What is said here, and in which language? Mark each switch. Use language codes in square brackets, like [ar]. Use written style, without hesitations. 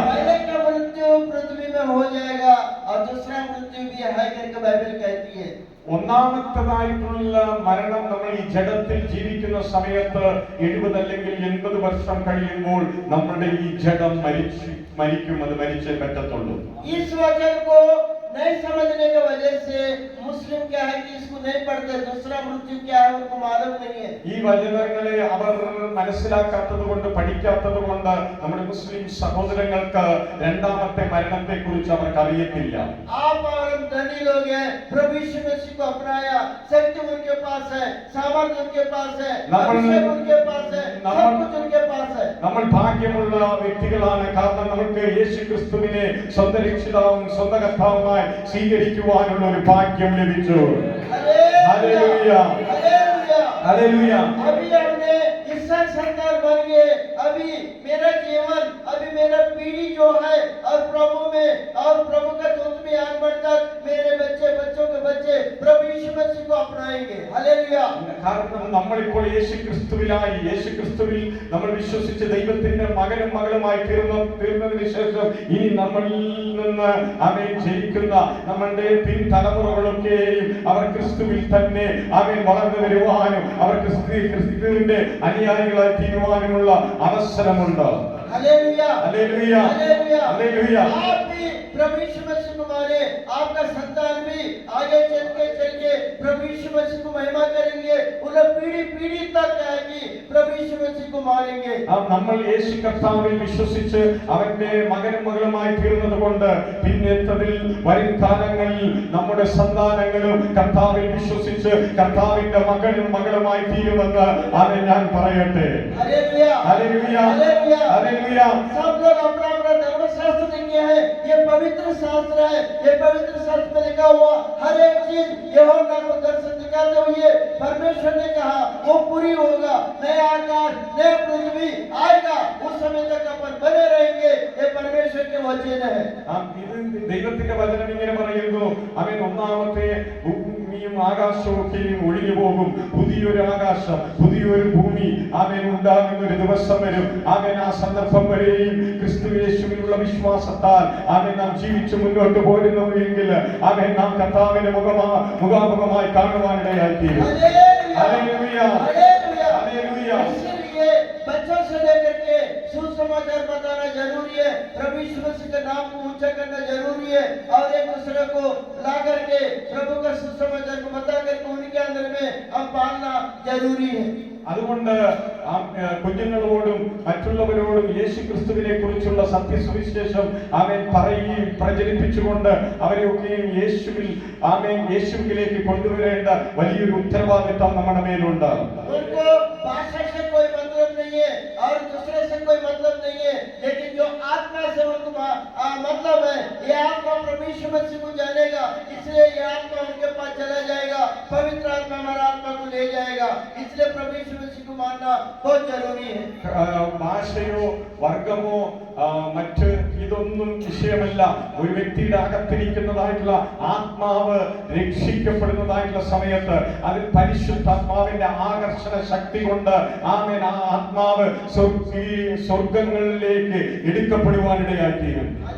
[hi] पहले का मृत्यु पृथ्वी में हो जाएगा और दूसरा मृत्यु भी है करके बाइबल कहती है। [ml] ഒന്നാമത്തേതായിട്ടുള്ള മരണം നമ്മൾ ഈ ജഡത്തിൽ ജീവിക്കുന്ന സമയത്ത് 70 അല്ലെങ്കിൽ 80 വർഷം കഴിയുമ്പോൾ നമ്മുടെ ഈ ജഡം മരിക്കും. അത് മരിച്ചേ പറ്റത്തുള്ളൂ. [hi] इस वचन को नहीं समझने की वजह से मुस्लिम क्या है कि इसको नहीं पढ़ते, दूसरा मृत्यु क्या है उनको मालूम नहीं है। [ml] ഈ വചനങ്ങളെ അവർ മനസ്സിലാക്കാത്തത് കൊണ്ട്, പഠിക്കാത്തത് കൊണ്ട് നമ്മുടെ മുസ്ലിം സഹോദരങ്ങൾക്ക് രണ്ടാമത്തെ മരണത്തെ കുറിച്ച് അവർക്ക് അറിയത്തില്ല. [hi] आप और हम धनी लोग हैं, प्रभु यीशु मसीह को अपनाया, शक्ति उनके पास है, सामर्थ्य उनके पास है, अभिषेक उनके पास है, सब कुछ उनके पास है। [ml] നമ്മൾ ഭാഗ്യമുള്ള വ്യക്തികളാണ്. കാരണം നമുക്ക് യേശു ക്രിസ്തുവിനെ സ്വന്തം രക്ഷിതാവും സ്വന്തം കർത്താവുമായി സ്വീകരിക്കുവാനുള്ള ഒരു ഭാഗ്യം ലഭിച്ചു. [hi] Hallelujah hallelujah [ml] hallelujah. [hi] अभी हमने इसक संतान बन गए। अभी मेरा जीवन, अभी मेरा पीढ़ी जो है और प्रभु में और प्रभु का दूत में आग बढ़कर मेरे बच्चे, बच्चों के बच्चे प्रभु यीशु मसीह को अपनाएंगे। हालेलुया। [ml] കാരണം നമ്മളിപ്പോൾ യേശു ക്രിസ്തുവിലായി, യേശു ക്രിസ്തുവിൽ നമ്മൾ വിശ്വസിച്ച് ദൈവത്തിന്റെ മകനും മകളുമായി തീർന്നതിന് ശേഷം ഇനി നമ്മളിൽ നിന്ന് അവൻ ജയിക്കുന്ന നമ്മളുടെ പിൻതലമുറകളൊക്കെയും അവർ ക്രിസ്തുവിൽ തന്നെ അവൻ വളർന്നു വരുവാനും അവർ ക്രിസ്തുവിന്റെ അനുയായികളായി തീരുവാനുമുള്ള അവസരമുണ്ട്. [hi] Hallelujah hallelujah hallelujah hallelujah. आप भी प्रभु यीशु मसीह को माने, आपका संतान भी आगे चल के प्रभु यीशु मसीह को महिमा करेंगे। उन पीढ़ी पीढ़ी तक आएगी, प्रभु यीशु मसीह को मानेंगे। [ml] നമ്മൾ യേശു കർത്താവിൽ വിശ്വസിച്ച് അവന്റെ മകനും മകളുമായി തീർന്നത് കൊണ്ട് പിന്നേറ്റതിൽ വരും കാലങ്ങളിൽ നമ്മുടെ സന്താനങ്ങളും കർത്താവിൽ വിശ്വസിച്ച് കർത്താവിന്റെ മകനും മകളുമായി തീരുമെന്ന് അവൻ ഞാൻ പറയട്ടെ. [hi] Hallelujah hallelujah hallelujah hallelujah. सब लोग अपना अपना धर्मशास्त्र देखे हैं। ये पवित्र शास्त्र है। ये पवित्र शास्त्र में लिखा हुआ हर एक चीज यहोवा को दर्शन दिखाते हुए परमेश्वर ने कहा वो पूरी होगा। नया आकाश, नया पृथ्वी आएगा, उस समय तक अपन बने रहेंगे। ये परमेश्वर के वचन है। [ml] ഇത് ദൈവത്തിന്റെ വചനം ഇങ്ങനെ പറയുന്നു. അവൻ ഒന്നാമത്തെ ഭൂമിയും ആകാശവും ഒക്കെയും ഒഴിഞ്ഞു പോകും. പുതിയൊരു ആകാശം, പുതിയൊരു ഭൂമി ആമേൻ ഉണ്ടാകുന്ന ഒരു ദിവസം വരും. ആമേൻ ആ സന്ദർഭം വരെയും ക്രിസ്തു യേശുവിലുള്ള വിശ്വാസത്താൽ ആമേൻ നാം ജീവിച്ചു മുന്നോട്ട് പോരുന്നു എങ്കിൽ ആമേൻ നാം കർത്താവിനെ മുഖാമുഖമായി കാണുവാനിടയായിത്തീരും. Hallelujah, hallelujah. [hi] इसलिए बच्चों से लेकर के सुसमाचार बताना जरूरी है, प्रभु यीशु मसीह के नाम को ऊंचा करना जरूरी है और एक दूसरे को ला करके प्रभु का सुसमाचार को बता करके उनके अंदर में हम पालना जरूरी है. [ml] അതുകൊണ്ട് കുഞ്ഞുങ്ങളോടും മറ്റുള്ളവരോടും യേശു ക്രിസ്തുവിനെ കുറിച്ചുള്ള സത്യസുവിശേഷം ആമേൻ പറയുകയും പ്രചരിപ്പിച്ചുകൊണ്ട് അവരെയൊക്കെയും യേശുവിലേക്ക് കൊണ്ടുവരേണ്ട വലിയൊരു ഉത്തരവാദിത്വം നമ്മുടെ മേലുണ്ട്. [hi] उनको भाषा से कोई मतलब नहीं है और दूसरे से कोई मतलब नहीं है, लेकिन जो आत्मा से उनको मतलब है, ये आत्मा प्रभु यीशु मसीह को जानेगा, इसलिए ये आत्मा उनके पास चला जाएगा. पवित्र आत्मा हमारा आत्मा को ले जाएगा, इसलिए प्रभु यीशु मसीह को मानना बहुत जरूरी है. [ml] ഭാഷയോ വർഗമോ മറ്റ് ഇതൊന്നും വിഷയമല്ല. ഒരു വ്യക്തിയുടെ അകത്തിരിക്കുന്നതായിട്ടുള്ള ആത്മാവ് രക്ഷിക്കപ്പെടുന്നതായിട്ടുള്ള സമയത്ത് അതിൽ പരിശുദ്ധാത്മാവിന്റെ ആകർഷണ ശക്തി കൊണ്ട് ആമേൻ ആ ആത്മാവ് സ്വർഗങ്ങളിലേക്ക് എടുക്കപ്പെടുവാനിടയായിത്തീരും.